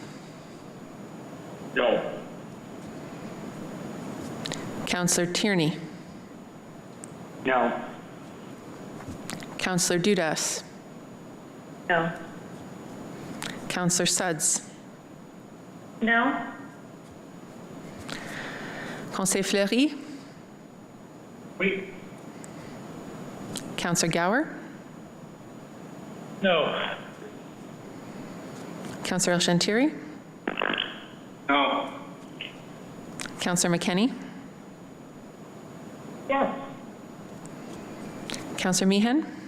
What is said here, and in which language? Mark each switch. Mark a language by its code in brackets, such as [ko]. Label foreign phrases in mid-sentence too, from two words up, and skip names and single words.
[en] No. Councillor Tierney? No. Councillor Dudas? No. Councillor Suds? No. [fr] Conseil Fleury? Oui. [en] Councillor Gower? No. Councillor El-Shantiri? No. Councillor McKenney? Yes. Councillor Meehan?